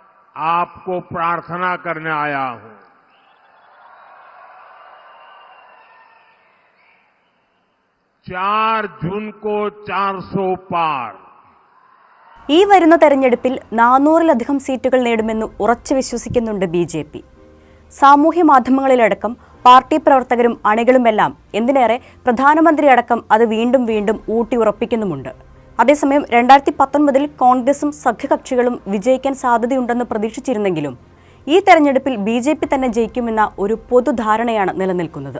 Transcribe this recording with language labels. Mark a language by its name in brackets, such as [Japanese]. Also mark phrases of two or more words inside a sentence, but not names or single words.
[Hindi] आपको प्रार्थना करने आया हूं। 4 जून को 400 पार। [Malayalam] ഈ വരുന്ന തെരഞ്ഞെടുപ്പിൽ 400-ലധികം സീറ്റുകൾ നേടുമെന്ന് ഉറച്ചു വിശ്വസിക്കുന്നുണ്ട് ബിജെപി. സാമൂഹ്യ മാധ്യമങ്ങളിലടക്കം പാർട്ടി പ്രവർത്തകരും അണികളുമെല്ലാം എന്തിനേറെ പ്രധാനമന്ത്രി അടക്കം അത് വീണ്ടും വീണ്ടും ഊട്ടിയുറപ്പിക്കുന്നുമുണ്ട്. അതേസമയം 2019 കോൺഗ്രസും സഖ്യകക്ഷികളും വിജയിക്കാൻ സാധ്യതയുണ്ടെന്ന് പ്രതീക്ഷിച്ചിരുന്നെങ്കിലും ഈ തെരഞ്ഞെടുപ്പിൽ ബിജെപി തന്നെ ജയിക്കുമെന്ന ഒരു പൊതുധാരണയാണ് നിലനിൽക്കുന്നത്.